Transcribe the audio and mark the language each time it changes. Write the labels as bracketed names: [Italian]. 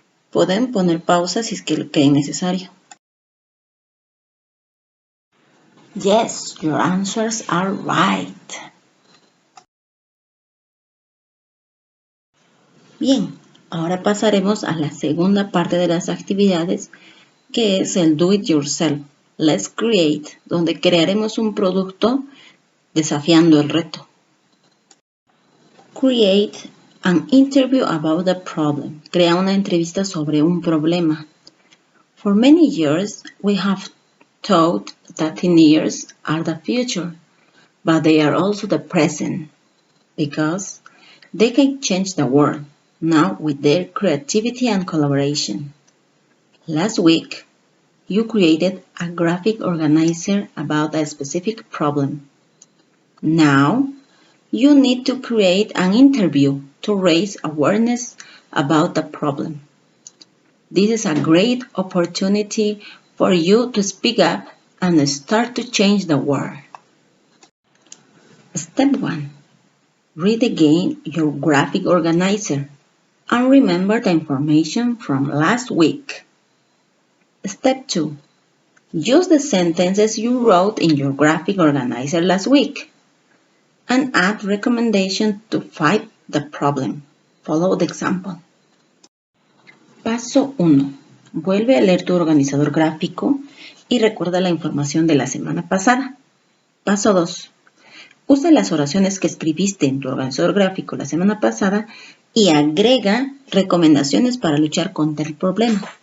[Spanish] Pueden poner pausa si es que lo creen necesario. [English] Yes, your answers are right. [Spanish] Bien, ahora pasaremos a la segunda parte de las actividades, que es el Do It Yourself. Let's Create, donde crearemos un producto desafiando el reto. [English] Create an interview about a problem. [Spanish] Crea una entrevista sobre un problema. [English] For many years, we have thought that teenagers are the future, but they are also the present, because they can change the world now with their creativity and collaboration. Last week, you created a graphic organizer about a specific problem. Now, you need to create an interview to raise awareness about the problem. This is a great opportunity for you to speak up and start to change the world. Step 1. Read again your graphic organizer and remember the information from last week. Step 2. Use the sentences you wrote in your graphic organizer last week and add recommendations to fight the problem. Follow the example. Paso 1. [Spanish] Vuelve a leer tu organizador gráfico y recuerda la información de la semana pasada. Paso 2. Usa las oraciones que escribiste en tu organizador gráfico la semana pasada y agrega recomendaciones para luchar contra el problema.